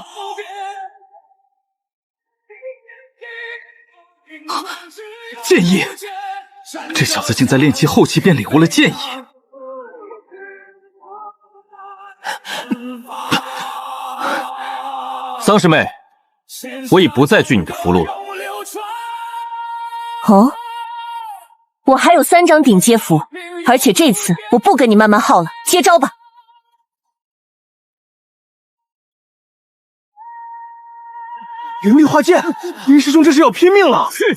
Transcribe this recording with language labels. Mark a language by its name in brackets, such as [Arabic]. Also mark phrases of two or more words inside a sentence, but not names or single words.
[Chinese] 劍意，這小子竟在練氣後期便領悟了劍意。桑師妹，我已不再懼你的符籙了。哦，我還有3張頂階符，而且這次我不跟你慢慢耗了，接招吧。灵力化剑，林師兄這是要拼命了！